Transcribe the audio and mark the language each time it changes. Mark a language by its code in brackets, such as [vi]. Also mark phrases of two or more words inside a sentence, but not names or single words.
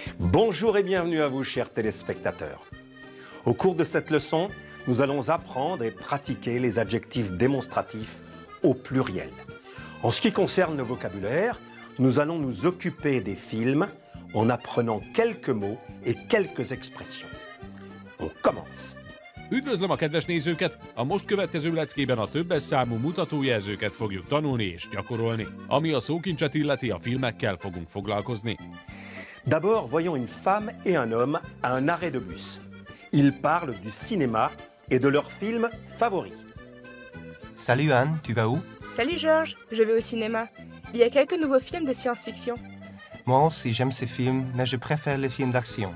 [fr] Bonjour et bienvenue à vous, chers téléspectateurs. Au cours de cette leçon, nous allons apprendre et pratiquer les adjectifs démonstratifs au pluriel. En ce qui concerne le vocabulaire, nous allons nous occuper des films en apprenant quelques mots et quelques expressions. On commence. [hu] Üdvözlöm a kedves nézőket! A most következő leckében a többes számú mutatójelzőket fogjuk tanulni és gyakorolni. Ami a szókincset illeti, a filmekkel fogunk foglalkozni. [fr] D'abord, voyons une femme et un homme à un arrêt de bus. Ils parlent du cinéma et de leur film favori. Salut Anne, tu vas où? Salut Georges, je vais au cinéma. Il y a quelques nouveaux films de science-fiction. Moi aussi j'aime ces films, mais je préfère les films d'action.